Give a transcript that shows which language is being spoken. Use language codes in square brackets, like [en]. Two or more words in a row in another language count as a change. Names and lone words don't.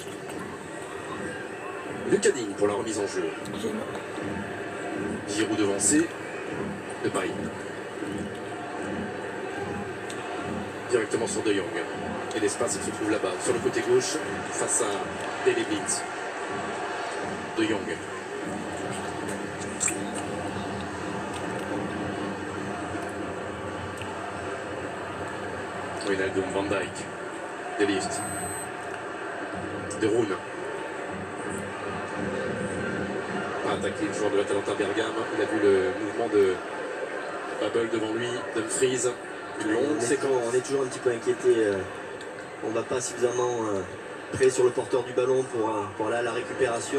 [fr] Lucas Digne pour la remise en jeu. Giroud devancé. Depay. Directement sur De Jong. Et l'espace il se trouve là-bas, sur le côté gauche, face à Daley Blind. De Jong. Wijnaldum, Van Dijk. De Ligt. De Roon. A attaqué le joueur de l'Atalanta Bergame. Il a vu le mouvement de Babel devant lui. Dumfries. Une longue séquence. On est toujours un petit peu inquiété. On ne va pas suffisamment près sur le porteur du ballon pour aller à la récupération.